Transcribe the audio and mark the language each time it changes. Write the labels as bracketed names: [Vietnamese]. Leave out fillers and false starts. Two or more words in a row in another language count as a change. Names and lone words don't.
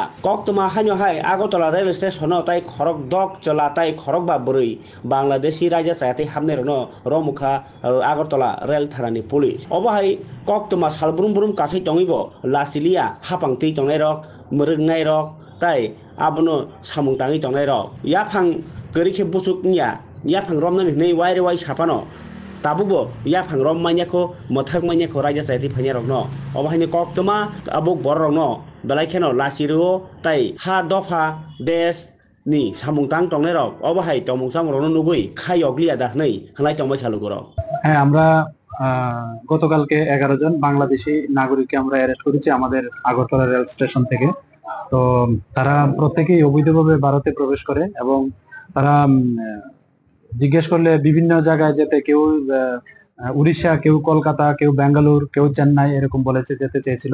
[Kok Borok] कक तमा हान्यहाय आगरतला रेल स्टेशन ताई खरक दक चला ताई खरक बा बुरै बांलादेशी राजा सायातै हामने रनो रमुखा आगरतला रेल थारानि पुलिस अबहाय कक तमा सालबुरुम बुरुम कासै तंगिबो लासिलिया हापांतै तंनाय रक मुरगनाय रक ताई abono samung tangi tongnai rok yaphang korikhe busuk nia yaphang romnani nei waire wai sapano tabubo yaphang rom maniako mothak maniako raja saiti phanya rokno obahini koktoma abuk bor rokno belai kheno lasiruo tai ha dofa des ni samung tang tongnai rok obahai tomung samung rokno nugui khayoglia da nei hanglai tongbai salugoro। [Bangla] হ্যাঁ, আমরা গতকালকে 11 জন বাংলাদেশি নাগরিককে আমরা অ্যারেস্ট করেছি আমাদের আগরতলা রেল স্টেশন থেকে। তো তারা প্রত্যেকেই অবৈধভাবে ভারতে প্রবেশ করে এবং তারা জিজ্ঞেস করলে বিভিন্ন জায়গায় যেতে, কেউ উড়িষ্যা, কেউ কলকাতা, কেউ বেঙ্গালুর, কেউ চেন্নাই এরকম বলেছে যেতে চেয়েছিল।